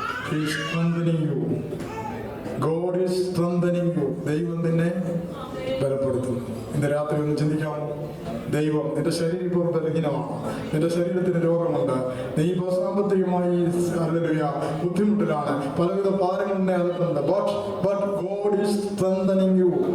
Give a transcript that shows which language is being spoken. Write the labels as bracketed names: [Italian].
[English] He is strengthening you. God is strengthening you. [Malayalam] ദൈവം നിന്നെ ബലപ്പെടുത്തുന്നു. ഇന്ന് രാത്രി ഒന്ന് ചിന്തിക്കാമോ? ദൈവം, നിന്റെ ശരീരം ഇപ്പോൾ ബലഹീനമാണ്, നിന്റെ ശരീരത്തിന് രോഗമുണ്ട്, നീ ഇപ്പോൾ സാമ്പത്തികമായി ഹല്ലേലൂയ ബുദ്ധിമുട്ടിലാണ്, പലവിധ ഭാരങ്ങളെ അകത്തുണ്ട്. [English] But God is strengthening you.